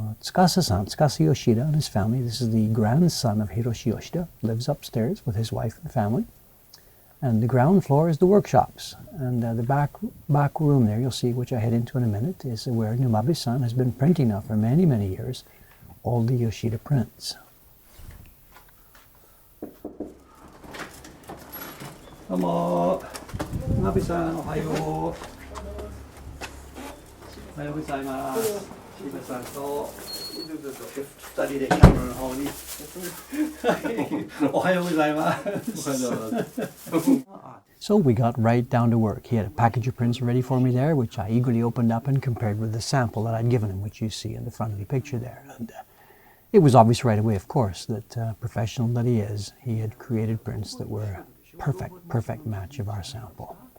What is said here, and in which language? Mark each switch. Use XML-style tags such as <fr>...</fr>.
<en>Tsukasa-san, Tsukasa Yoshida and his family, this is the grandson of Hiroshi Yoshida, lives upstairs with his wife and family. And the ground floor is the workshops. And the back room there, you'll see, which I head into in a minute, is where Numab-san has been printing now for many, many years, all the Yoshida prints.</en> <ja>どうも、Numabさん、おはよう。おはようございます。 Chibiさんと2人でキャメラの方に。おはようございます。</ja> <en>So we got right down to work. He had a package of prints ready for me there, which I eagerly opened up and compared with the sample that I'd given him, which you see in the front of the picture there. And it was obvious right away, of course, that professional that he is, he had created prints that were perfect match of our sample.</en>